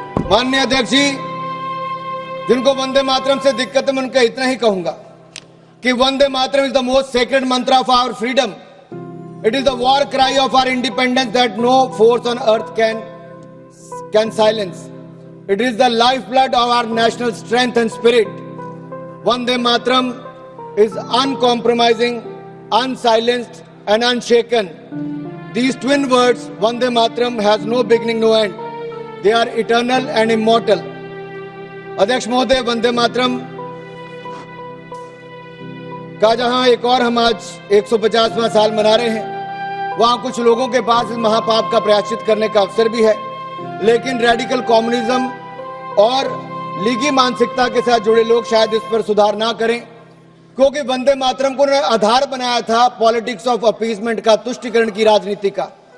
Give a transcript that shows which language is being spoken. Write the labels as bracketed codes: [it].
[hi] माननीय अध्यक्ष जी, जिनको वंदे मातरम से दिक्कत है, मैं उनका इतना ही कहूंगा कि Vande Mataram [en] Is the most sacred mantra of our freedom. It is the war cry of our independence that no force on earth can silence. It is the lifeblood of our national strength and spirit. Vande Mataram is uncompromising, unsilenced and unshaken. These twin words, Vande Mataram, has no beginning, no end. They are eternal and immortal. [hi] अध्यक्ष महोदय, वंदे मातरम का जहां एक और हम आज 150वां साल मना रहे हैं, वहां कुछ लोगों के पास इस महापाप का प्रायश्चित करने का अवसर भी है, लेकिन रेडिकल कम्युनिज्म और लीगी मानसिकता के साथ जुड़े लोग शायद इस पर सुधार ना करें, क्योंकि वंदे मातरम को उन्होंने आधार बनाया था [en] politics of appeasement [hi] का, तुष्टिकरण की राजनीति का।